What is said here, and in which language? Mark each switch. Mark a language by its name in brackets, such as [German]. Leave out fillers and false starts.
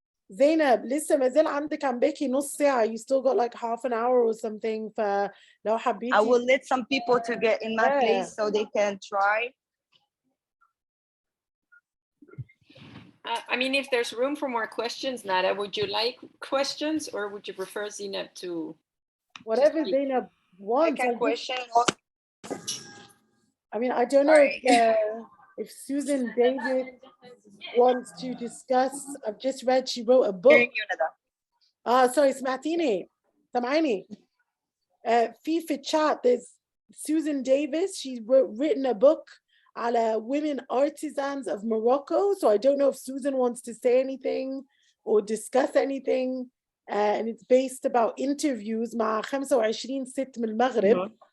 [Arabic] زينب لسه ما زال عندك عم باقي نص ساعة. [English] You still got like half an hour or something. [Arabic] فلو حبيتي. [English] I will let some people to get in my place so they can try. I mean, if there's room for more questions, Nada, would you like questions or would you prefer Zeinab to? Whatever Zeinab wants. I can question. I mean, I don't know if Susan David wants to discuss. I've just read she wrote a book. Sorry, [Arabic] سمعتيني سمعيني. [English] في chat there's Susan Davis. She's written a book على women artisans of Morocco. So I don't know if Susan wants to say anything or discuss anything. And it's based about interviews [Arabic] مع 25 ست من المغرب.